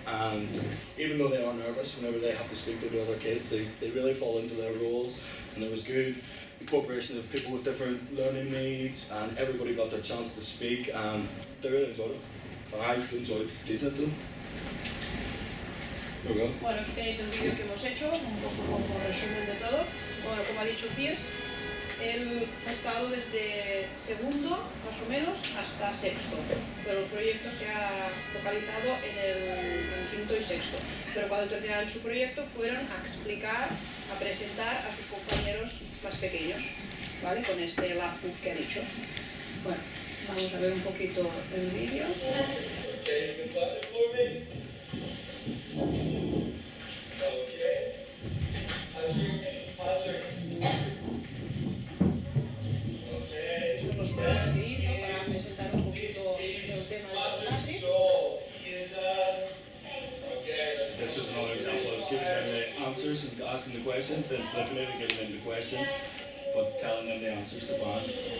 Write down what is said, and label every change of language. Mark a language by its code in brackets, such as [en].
[en] And even though they are nervous whenever they have to speak to the other kids, they really fall into their roles. And it was good incorporation of people with different learning needs, and everybody got their chance to speak, and they really enjoyed it. And I enjoyed teaching it to them. There we go. [es] Bueno, aquí tenéis el vídeo que hemos hecho, un poco como resumen de todo. Bueno, como ha dicho Piers, él ha estado desde segundo, más o menos, hasta sexto, pero el proyecto se ha focalizado en quinto y sexto. Pero cuando terminaron su proyecto fueron a explicar, a presentar a sus compañeros más pequeños, ¿vale? Con este laptop que ha dicho. Bueno, vamos a ver un poquito el vídeo. Son los juegos que hizo para presentar un poquito el tema de St. Patrick. [en] This is another example of giving them the answers and asking the questions, then flipping it and giving them the questions, but telling them the answers to find.